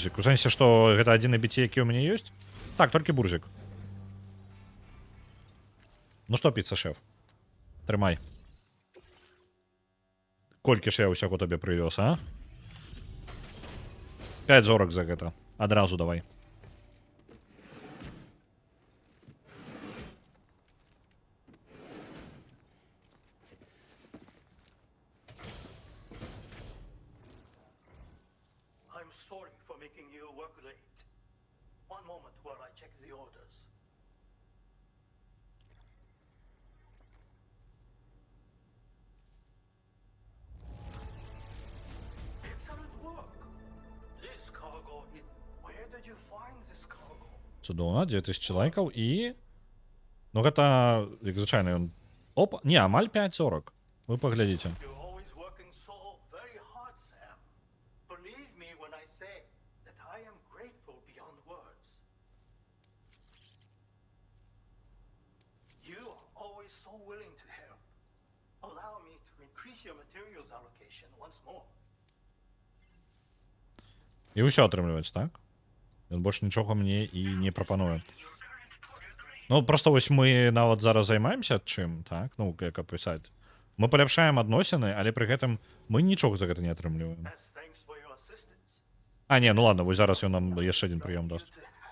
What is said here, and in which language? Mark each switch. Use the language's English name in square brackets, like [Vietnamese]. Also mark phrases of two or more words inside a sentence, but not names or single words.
[Belarusian] У сэнсе, што гэта адзіны біці, які ў мяне ёсць? Так, толькі бурзик. Ну што, піца-шэф? Трымай. Колькі ж я ўсяго табе прывёз, а? 5 зорак за гэта. Адразу давай. [English] I'm sorry for making you work late. One moment while I check the orders. Excellent work. This cargo is... Where did you find this cargo? [Belarusian] Цудоўна, 2000 лайкаў і... Ну гэта, як звычайна, ён... Опа, не, амаль 5:40. Вы паглядзіце. [English] You're always working so very hard, Sam. Believe me when I say that I am grateful beyond words. You are always so willing to help. Allow me to increase your materials allocation once more. [Belarusian] І ўсё атрымліваецца, так? Ён больш нічога мне і не прапануе. Ну, просто вось мы нават зараз займаемся чым, так? Ну, як апісаць. Мы паляпшаем адносіны, але пры гэтым мы нічога за гэта не атрымліваем. [English] As thanks for your assistance. [Belarusian] А, не, ну ладно, вось зараз ён нам яшчэ один прыём даст. [English] To have.